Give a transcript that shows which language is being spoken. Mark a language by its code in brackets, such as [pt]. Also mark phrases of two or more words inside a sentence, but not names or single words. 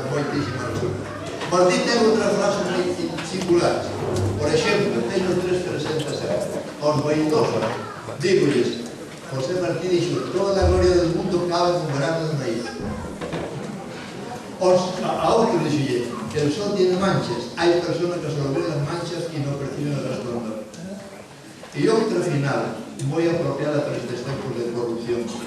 [gl] certísima altura. Martí ten outras frases moi singulares. Por exemplo, teño 3 presentas aos vaidosos. Dígolles, José Martí dixo, [es] toda a gloria del mundo cabe en un grano de maíz. [gl] A outros dixolle, [es] el sol tiene manchas, hai personas que solo ven las manchas y no perciben el resplandor. [gl] E outra final, moi apropiada para estes tempos de corrupción.